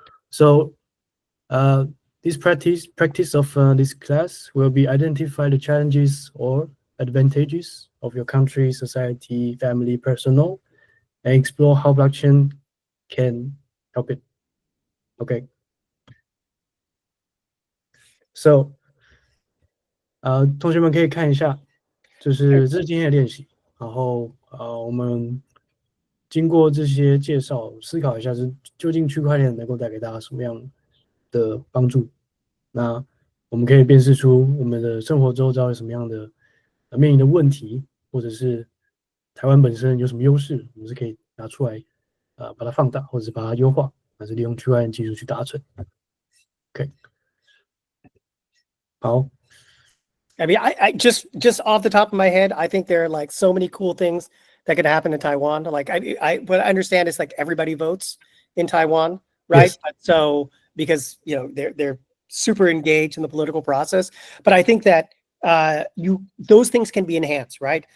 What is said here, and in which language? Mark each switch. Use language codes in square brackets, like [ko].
[en] So this practice of this class will be identify the challenges or advantages of your country, society, family, personal, and explore how blockchain can help it. Okay. [zh] So 同学们可以看一下，这是今天的练习。然后我们经过这些介绍，思考一下，究竟区块链能够带给大家什么样的帮助？那我们可以辨识出我们的生活周遭有什么样的面临的问题，或者是台湾本身有什么优势，我们是可以拿出来把它放大，或者是把它优化，还是利用区块链技术去达成。 OK， 好。 [en] I mean, I just off the top of my head, I think there are like so many cool things that could happen in Taiwan. Like what I understand is like everybody votes in Taiwan, right? Yes. So because they're super engaged in the political process, but I think that those things can be enhanced, right?